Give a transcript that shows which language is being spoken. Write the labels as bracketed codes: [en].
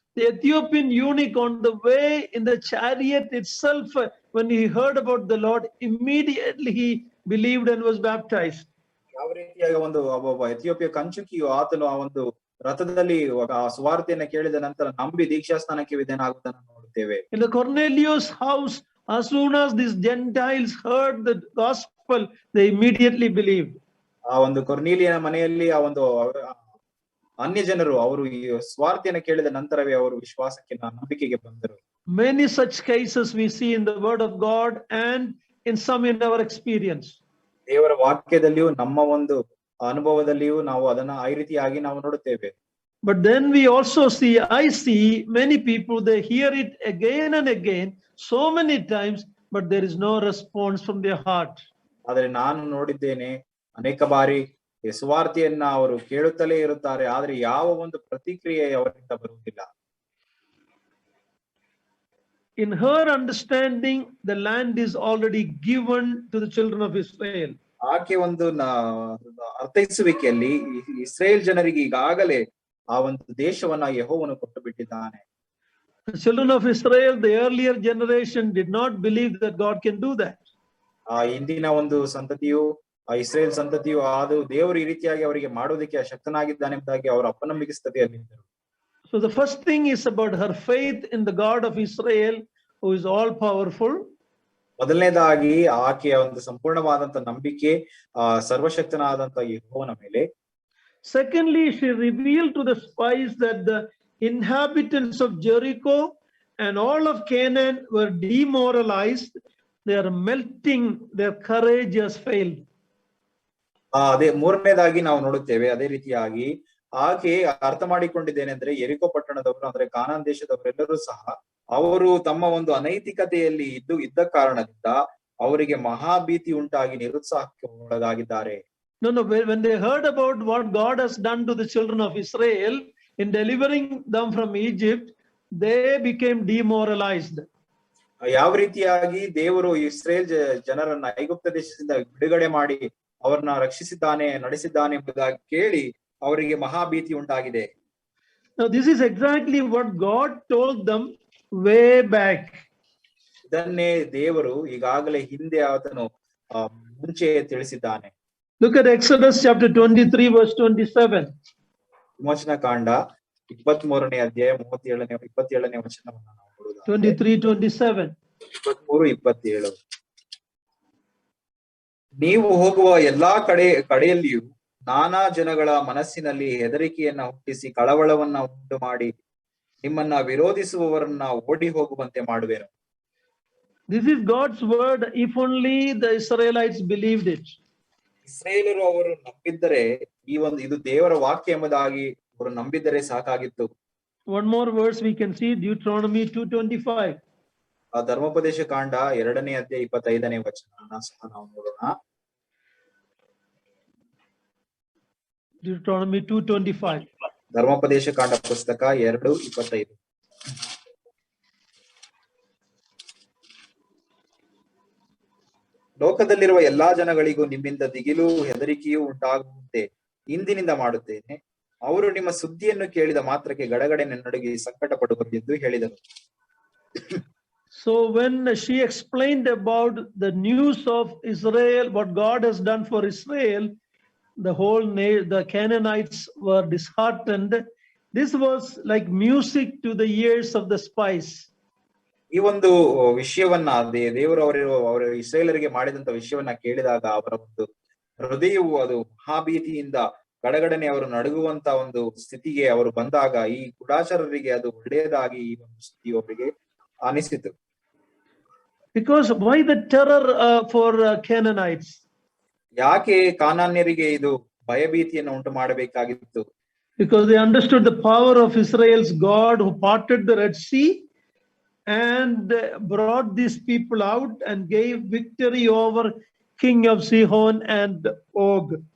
[en] The Ethiopian eunuch on the way in the chariot itself, when he heard about the Lord, immediately he believed and was baptized. [kn] ಯಾವ ರೀತಿಯಾಗಿ ಒಬ್ಬ ಎಥಿಯೋಪಿಯ ಕಂಚುಕಿಯು ಆತನು ಆ ಒಂದು ರಥದಲ್ಲಿ ಸುವಾರ್ತೆಯನ್ನ ಕೇಳಿದ ನಂತರ ನಂಬಿ ದೀಕ್ಷಾಸ್ನಾನಕ್ಕೆ ವಿಧೇಯನಾಗುವುದನ್ನು ನೋಡುತ್ತೇವೆ. [en] In the Cornelius house, as soon as these Gentiles heard the gospel, they immediately believed. [kn] ಆ ಒಂದು ಕೊರ್ನೇಲಿಯನ ಮನೆಯಲ್ಲಿ ಆ ಒಂದು ಅನ್ಯ ಜನರು ಅವರು ಈ ಸ್ವಾರ್ಥೆಯನ್ನು ಕೇಳಿದ ನಂತರವೇ ಅವರು ವಿಶ್ವಾಸಕ್ಕೆ ನಂಬಿಕೆಗೆ ಬಂದರು. [en] Many such cases we see in the word of God and in some in our experience. [kn] ದೇವರ ವಾಕ್ಯದಲ್ಲಿಯೂ ನಮ್ಮ ಒಂದು ಅನುಭವದಲ್ಲಿಯೂ ನಾವು ಅದನ್ನ ಈ ರೀತಿಯಾಗಿ ನಾವು ನೋಡುತ್ತೇವೆ. [en] But then we also I see many people, they hear it again and again, so many times, but there is no response from their heart. [kn] ಆದರೆ ನಾನು ನೋಡಿದ್ದೇನೆ ಅನೇಕ ಬಾರಿ ಸುವಾರ್ತೆಯನ್ನ ಅವರು ಕೇಳುತ್ತಲೇ ಇರುತ್ತಾರೆ, ಆದ್ರೆ ಯಾವ ಒಂದು ಪ್ರತಿಕ್ರಿಯೆ ಅವರಿಂದ ಬರುವುದಿಲ್ಲ. [en] In her understanding, the land is already given to the children of Israel. [kn] ಆಕೆ ಒಂದು ಅರ್ಥೈಸುವಿಕೆಯಲ್ಲಿ ಇಸ್ರೇಲ್ ಜನರಿಗೆ ಈಗಾಗಲೇ ಆ ಒಂದು ದೇಶವನ್ನ ಯೆಹೋವನು ಕೊಟ್ಟು ಬಿಟ್ಟಿದ್ದಾನೆ. [en] The children of Israel, the earlier generation, did not believe that God can do that. [kn] ಆ ಇಂದಿನ ಒಂದು ಸಂತತಿಯು, ಆ ಇಸ್ರೇಲ್ ಸಂತತಿಯು ಅದು ದೇವರು ಈ ರೀತಿಯಾಗಿ ಅವರಿಗೆ ಮಾಡೋದಕ್ಕೆ ಶಕ್ತನಾಗಿದ್ದಾನೆ ಎಂಬುದಾಗಿ ಅವರ ಅಪನಂಬಿಕೆ ಸ್ಥಿತಿಯಲ್ಲಿದ್ದರು. [en] So the first thing is about her faith in the God of Israel, who is all powerful. [kn] ಮೊದಲನೇದಾಗಿ ಆಕೆಯ ಒಂದು ಸಂಪೂರ್ಣವಾದಂತ ನಂಬಿಕೆ ಸರ್ವಶಕ್ತನಾದಂತ ಯೆಹೋವನ ಮೇಲೆ. [en] Secondly, she revealed to the spies that the inhabitants of Jericho and all of Canaan were demoralized. They are melting, their courage has failed. [kn] ಅದೇ ಮೂರನೇದಾಗಿ ನಾವು ನೋಡುತ್ತೇವೆ. ಅದೇ ರೀತಿಯಾಗಿ ಆಕೆ ಅರ್ಥ ಮಾಡಿಕೊಂಡಿದ್ದೇನೆಂದ್ರೆ ಯೆರಿಕೋ ಪಟ್ಟಣದವರು ಅಂದ್ರೆ ಕಾನಾನ್ ದೇಶದವರೆಲ್ಲರೂ ಸಹ ಅವರು ತಮ್ಮ ಒಂದು ಅನೈತಿಕತೆಯಲ್ಲಿ ಇದ್ದ ಕಾರಣದಿಂದ ಅವರಿಗೆ ಮಹಾಭೀತಿ ಉಂಟಾಗಿ ನಿರುತ್ಸಾಹಕ್ಕೆ ಒಳಗಾಗಿದ್ದಾರೆ. [en] No, when they heard about what God has done to the children of Israel in delivering them from Egypt, they became demoralized. [kn] ಯಾವ ರೀತಿಯಾಗಿ ದೇವರು ಇಸ್ರೇಲ್ ಜನರನ್ನ ಐಗುಪ್ತ ದೇಶದಿಂದ ಬಿಡುಗಡೆ ಮಾಡಿ ಅವರನ್ನ ರಕ್ಷಿಸಿದ್ದಾನೆ, ನಡೆಸಿದ್ದಾನೆ ಎಂಬುದಾಗಿ ಕೇಳಿ ಅವರಿಗೆ ಮಹಾಭೀತಿ ಉಂಟಾಗಿದೆ. [en] Now this is exactly what God told them way back. [kn] ಇದನ್ನೇ ದೇವರು ಈಗಾಗಲೇ ಹಿಂದೆ ಆತನು ಮುಂಚೆ ತಿಳಿಸಿದ್ದಾನೆ. [en] Look at Exodus chapter 23 verse 27. [kn] ವಿಮೋಚನಾ ಕಾಂಡ 23ನೇ ಅಧ್ಯಾಯ 27ನೇ ವಚನವನ್ನು ನಾವು ನೋಡುವುದಾದರೆ [en] 23:27. 23:27. [kn] ನೀವು ಹೋಗುವ ಎಲ್ಲಾ ಕಡೆಯಲ್ಲಿಯೂ ನಾನಾ ಜನಗಳ ಮನಸ್ಸಿನಲ್ಲಿ ಹೆದರಿಕೆಯನ್ನ ಹುಟ್ಟಿಸಿ ಕಳವಳವನ್ನ ಉಂಟು ಮಾಡಿ ನಿಮ್ಮನ್ನ ವಿರೋಧಿಸುವವರನ್ನ ಓಡಿ ಹೋಗುವಂತೆ ಮಾಡುವೆನು. [en] This is God's word. If only the Israelites believed it. [kn] ಇಸ್ರೇಲರು ಅವರು ನಂಬಿದ್ದರೆ ಇದು ದೇವರ ವಾಕ್ಯ ಎಂಬುದಾಗಿ ಅವರು ನಂಬಿದ್ದರೆ ಸಾಕಾಗಿತ್ತು. [en] One more verse we can see, Deuteronomy 2:25. [kn] ಆ ಧರ್ಮೋಪದೇಶ ಕಾಂಡ 2ನೇ ಅಧ್ಯಾಯ 25ನೇ ವಚನವನ್ನ ಸಹ ನಾವು ನೋಡೋಣ. [en] Deuteronomy 2:25. [kn] ಧರ್ಮೋಪದೇಶ ಕಾಂಡ ಪುಸ್ತಕ 2:25. ಲೋಕದಲ್ಲಿರುವ ಎಲ್ಲಾ ಜನಗಳಿಗೂ ನಿಮ್ಮಿಂದ ದಿಗಿಲು ಹೆದರಿಕೆಯೂ ಉಂಟಾಗುವಂತೆ ಇಂದಿನಿಂದ ಮಾಡುತ್ತೇನೆ. ಅವರು ನಿಮ್ಮ ಸುದ್ದಿಯನ್ನು ಕೇಳಿದ ಮಾತ್ರಕ್ಕೆ ಗಡಗಡೆ ನಡುಗಿ ಸಂಕಟ ಪಡುವರು ಎಂದು ಹೇಳಿದರು. [en] So when she explained about the news of Israel, what God has done for Israel, the Canaanites were disheartened. This was like music to the ears of the spies. [kn] ಈ ಒಂದು ವಿಷಯವನ್ನ ದೇವರು ಅವರ ಇಸ್ರೇಲರಿಗೆ ಮಾಡಿದಂತ ವಿಷಯವನ್ನ ಕೇಳಿದಾಗ ಅವರ ಒಂದು ಹೃದಯವು ಅದು ಮಹಾಭೀತಿಯಿಂದ ಗಡಗಡನೆ ಅವರು ನಡುಗುವಂತ ಒಂದು ಸ್ಥಿತಿಗೆ ಅವರು ಬಂದಾಗ ಈ ಗುಡಾಚಾರರಿಗೆ ಅದು ಒಳ್ಳೆಯದಾಗಿ ಈ ಒಂದು ಸ್ಥಿತಿ ಅವರಿಗೆ ಅನಿಸಿತು. [en] Because why the terror for Canaanites? [kn] ಯಾಕೆ ಕಾನಾನ್ಯರಿಗೆ ಇದು ಭಯಭೀತಿಯನ್ನು ಉಂಟು ಮಾಡಬೇಕಾಗಿತ್ತು? [en] Because they understood the power of Israel's God who parted the Red Sea and brought these people out and gave victory over king of Sihon and Og.